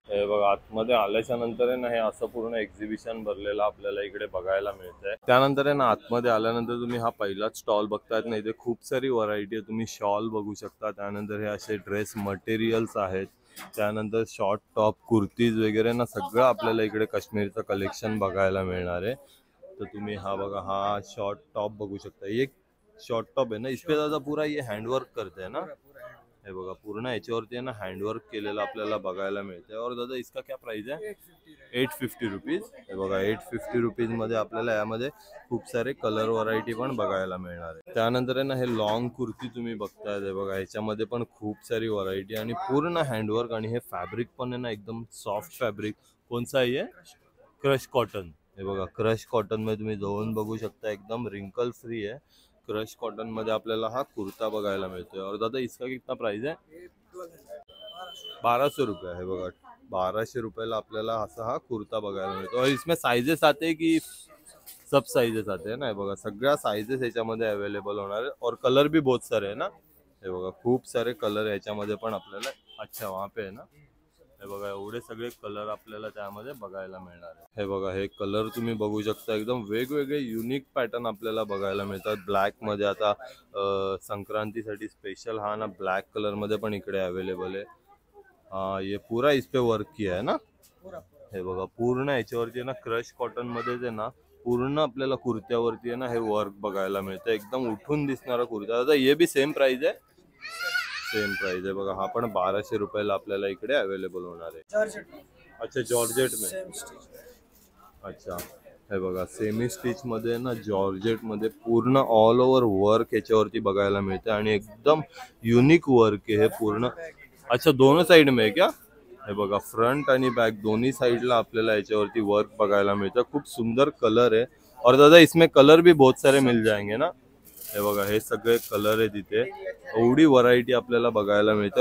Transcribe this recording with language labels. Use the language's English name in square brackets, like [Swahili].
[Marathi] हे बघा आतमध्ये आल्याच्या नंतर आहे ना हे असं पूर्ण एक्झिबिशन भरलेलं आपल्याला इकडे बघायला मिळतंय। त्यानंतर आहे ना आतमध्ये आल्यानंतर तुम्ही हा पहिलाच स्टॉल बघतायत ना, इथे खूप सारी व्हरायटी आहे। तुम्ही शॉल बघू शकता, त्यानंतर हे असे ड्रेस मटेरियल्स आहेत, त्यानंतर शॉर्ट टॉप कुर्तीज वगैरे ना सगळं आपल्याला इकडे काश्मीरचं कलेक्शन बघायला मिळणार आहे। तर तुम्ही हा बघा हा शॉर्ट टॉप बघू शकता, [Hindi] एक शॉर्ट टॉप है ना, इस पे दादा पूरा ये हैंडवर्क करते हैं ना। [Marathi] हे बघा पूर्ण याच्यावरती आहे ना हँडवर्क केलेलं आपल्याला बघायला मिळते। [Hindi] और दादा इसका क्या प्राइस है? 850 रुपीज। [Marathi] हे बघा 850 रुपीज मध्ये आपल्याला यामध्ये खूप सारे कलर व्हरायटी पण बघायला मिळणार आहे। त्यानंतर आहे ना हे लॉंग कुर्ती तुम्ही बघताय, हे बघा याच्यामध्ये पण खूप सारी व्हरायटी आणि पूर्ण हँडवर्क आणि हे फॅब्रिक पण आहे ना एकदम सॉफ्ट फॅब्रिक। कोणसा आहे? Crush cotton. हे बघा क्रश कॉटन मध्ये तुम्ही जाऊन बघू शकता, एकदम रिंकल फ्री आहे। क्रश कॉटन मध्ये आपल्याला हा कुर्ता बघायला मिळतोय। [Hindi] और दादा इसका कितना प्राइस है? 1200 रुपये। [Marathi] हे बघा 1200 रुपयाला आपल्याला असा हा कुर्ता बघायला मिळतो। [Hindi] और इसमें साइजेस आते की सब साइजेस आते हैं ना। [Marathi] हे बघा सगळ्या साइजेस याच्यामध्ये अवेलेबल होणार आहे [Hindi] और कलर भी बहुत सारे है ना। [Marathi] हे बघा खूप सारे कलर याच्यामध्ये पण आपल्याला, [Hindi] अच्छा वहाँ पे है ना। [Marathi] हे बघा एवढे सगळे कलर आपल्याला त्यामध्ये बघायला मिळणार आहे। हे बघा हे कलर तुम्ही बघू शकता, एकदम वेगवेगळे युनिक पॅटर्न आपल्याला बघायला मिळतात। ब्लॅक मध्ये आता संक्रांतीसाठी स्पेशल हा ना ब्लॅक कलर मध्ये पण इकडे अवेलेबल आहे। [Hindi] हाँ ये पूरा इस पे वर्क किया है ना। [Marathi] हे बघा पूर्ण याच्यावरती ना क्रश कॉटन मध्ये जे ना पूर्ण आपल्याला कुर्त्यावरती आहे ना हे वर्क बघायला मिळतं, एकदम उठून दिसणारा कुर्ता। आता [Hindi] ये भी सेम प्राइस है? [Marathi] सेम प्राइस आहे बघा, हा पण 1200 रुपयाला आपल्याला इकडे अवेलेबल होणार आहे। [Hindi] अच्छा जॉर्जेट में, [Marathi] अच्छा हे बघा सेमी स्टिच मध्ये ना जॉर्जेट मध्ये पूर्ण ऑल ओव्हर वर्क याच्यावरती बघायला मिळते आणि एकदम युनिक वर्क आहे हे पूर्ण। [Hindi] अच्छा दोनों साइड में है क्या? [Marathi] हे बघा फ्रंट आणि बॅक दोन्ही साइडला आपल्याला याच्यावरती वर्क बघायला मिळतं। खूप सुंदर कलर आहे [Hindi] और दादा इसमें कलर भी बहुत सारे मिल जाएंगे ना। [Marathi] हे बघा हे सगळे कलर आहे तिथे, एवढी व्हरायटी आपल्याला बघायला मिळते।